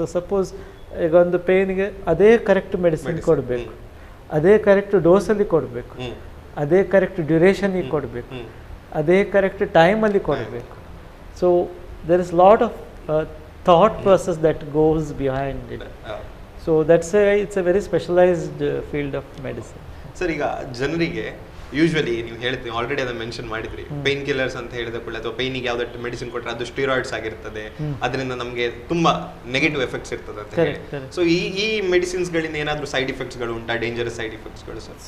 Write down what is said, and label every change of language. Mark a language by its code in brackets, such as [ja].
[kn] So suppose ಈಗ ಒಂದು ಪೇಯ್ನ್ಗೆ ಅದೇ ಕರೆಕ್ಟ್ ಮೆಡಿಸಿನ್ ಕೊಡಬೇಕು, ಅದೇ ಕರೆಕ್ಟ್ ಡೋಸಲ್ಲಿ ಕೊಡಬೇಕು, ಅದೇ ಕರೆಕ್ಟ್ ಡ್ಯೂರೇಷನಿಗೆ ಕೊಡಬೇಕು, ಅದೇ ಕರೆಕ್ಟ್ ಟೈಮಲ್ಲಿ ಕೊಡಬೇಕು. [en] So there is lot of thought process that goes behind it. So that's why it's a very specialized field of medicine. [kn] Sir, ಈಗ ಜನರಿಗೆ ಯೂಶ್ವಲಿ ನೀವು ಹೇಳ್ತೀವಿ ಆಲ್ರೆಡಿ ಅದನ್ನ ಮೆನ್ಷನ್ ಮಾಡಿದ್ರಿ, ಪೇನ್ ಕಿಲ್ಲರ್ಸ್ ಅಂತ ಹೇಳಿದ ಕೂಡಲೇ ಅಥವಾ ಪೇನಿಗೆ ಯಾವ್ದಾದ್ರು ಮೆಡಿಸಿನ್ ಕೊಟ್ಟರೆ ಅದು ಸ್ಟೀರಾಯ್ಡ್ಸ್ ಆಗಿರ್ತದೆ, ಅದರಿಂದ ನಮಗೆ ತುಂಬಾ ನೆಗೆಟಿವ್ ಎಫೆಕ್ಟ್ಸ್ ಇರ್ತದೆ ಅಂತ ಹೇಳಿ. ಸೊ ಈ ಮೆಡಿಸಿನ್ಸ್ ಗಳಿಂದ ಏನಾದರೂ ಸೈಡ್ ಎಫೆಕ್ಟ್ಸ್ ಗಳು ಉಂಟಾ, ಡೇಂಜರಸ್ ಸೈಡ್ ಎಫೆಕ್ಟ್ಸ್ ಗಳು ಸರ್?